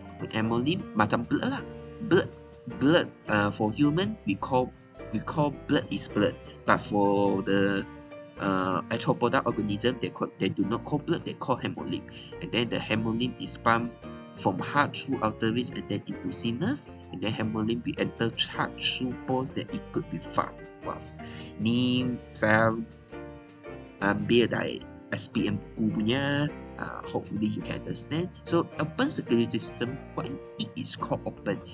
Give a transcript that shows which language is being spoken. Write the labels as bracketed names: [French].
[English] Hemolymph macam blood lah. Blood. For human, we call blood is blood, but for the Ahtropoda organism, they do not call blood, they call hemolymph. And then the hemolymph is pumped from heart through arteries and then into sinus, and then hemolymph will enter heart through pores that equipped with valve. [Malay] Wow, ni saya ambil dari SPM buku punya. [English] Hopefully you can understand. So open circulatory system, why it is called open?